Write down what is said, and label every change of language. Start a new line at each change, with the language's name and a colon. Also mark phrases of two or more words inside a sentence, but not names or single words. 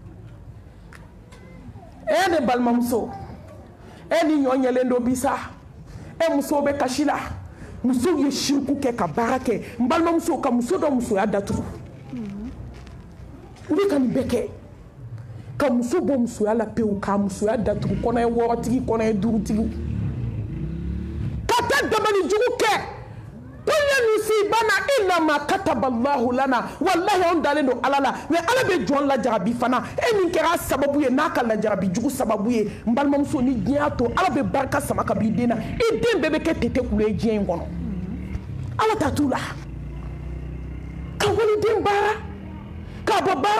Bambara: e ne balimamuso e ni ɲɔ ɲɛlen don bi sa e musow bɛ kasi la musow ye siriku kɛ ka baara kɛ n balimamuso ka muso dɔ musoya datugu u bɛ ka nin bɛɛ kɛ ka muso bɔ musoya la pewu k'a musoya datugu kɔnɔ ye 6tigi kɔnɔ ye 5tigi ka taa dabali jugu kɛ
Arabic: kunya nusibana illa ma kataballahu lana
Bambara: wallahi on dalen don ala la mais ala bɛ jɔn lajarabi fana e min kɛra sababu ye n'a ka lajarabi jugu sababu ye n balimamuso ni diɲɛ to ala bɛ barika sama ka b'i den na i den bɛɛ bɛ kɛ tete kulu ye diɲɛ in kɔnɔ ala ta t'u la ka waliden baara k'a bɔ baara